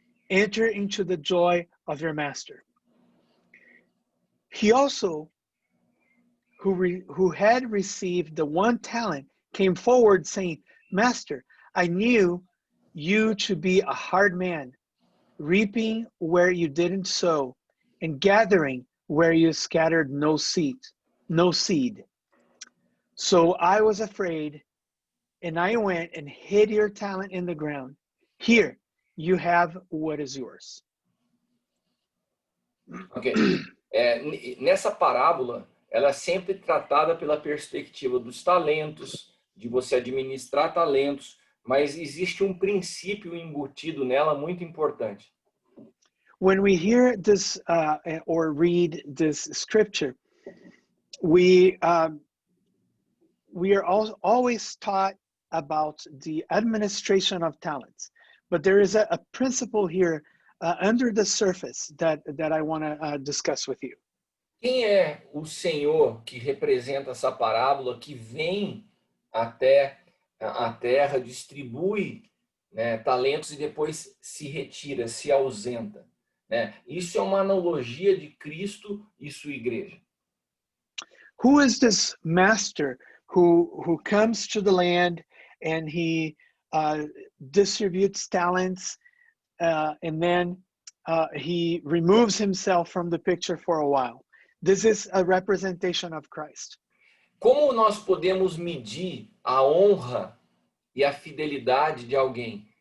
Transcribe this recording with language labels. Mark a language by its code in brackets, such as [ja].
[en] Enter into the joy of your master. He also, who had received the 1 talent, came forward saying, Master, I knew you to be a hard man, reaping where you didn't sow, and gathering where you scattered no seed. So I was afraid, and I went and hid your talent in the ground. Here, you have what is yours. Ok. [pt] Nessa parábola, ela é sempre tratada pela perspectiva dos talentos, de você administrar talentos, mas existe um princípio embutido nela muito importante. [en] When we hear this or read this scripture, we are always taught about the administration of talents. But there is a principle here under the surface that I want to discuss with you. [pt] Quem é o Senhor que representa essa parábola, que vem até a terra, distribui, né, talentos e depois se retira, se ausenta, né? Isso é uma analogia de Cristo e sua igreja. [en] Who is this master who comes to the land and he distributes talents and then he removes himself from the picture for a while? This is a representation of Christ. [pt] Como nós podemos medir a honra e a fidelidade de alguém?